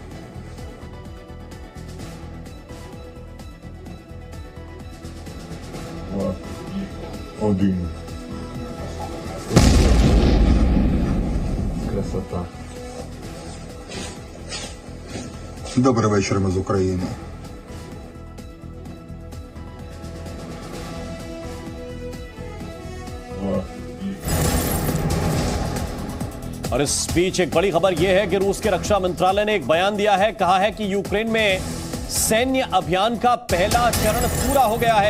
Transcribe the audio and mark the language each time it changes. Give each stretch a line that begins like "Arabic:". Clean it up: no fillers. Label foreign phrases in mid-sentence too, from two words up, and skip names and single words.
Russian: Два. Один. Красота.
Ukrainian: Добрий вечір, ми з України.
Hindi: और इस बीच एक बड़ी खबर यह है कि रूस के रक्षा मंत्रालय ने एक बयान दिया है, कहा है कि यूक्रेन में सैन्य अभियान का पहला चरण पूरा हो गया है।